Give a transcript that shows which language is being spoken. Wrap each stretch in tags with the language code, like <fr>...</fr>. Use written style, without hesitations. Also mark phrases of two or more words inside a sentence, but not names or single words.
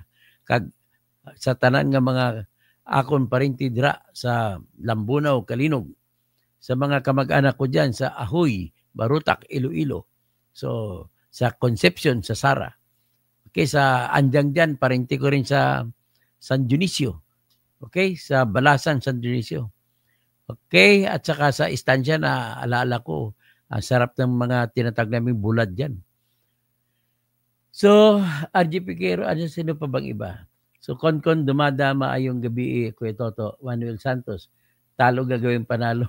<tl>Sa tanan nga mga akon parinti dira sa Lambunaw, Kalinog, sa mga kamag-anak ko dyan sa Ahoy, Barutak, Iloilo, so sa Concepcion, sa Sara, okay, sa Andyang dyan, parinti ko rin sa San Dionisio, okay, sa Balasan, San Dionisio, okay, at saka sa istansya na alaala ko, ang sarap ng mga tinatag naming bulad dyan. So, RG Piquero, ano sino pa bang iba? So, Konkon, dumadama ayong gabi, Kuya Toto, Manuel Santos, talo gagawin panalo.</tl>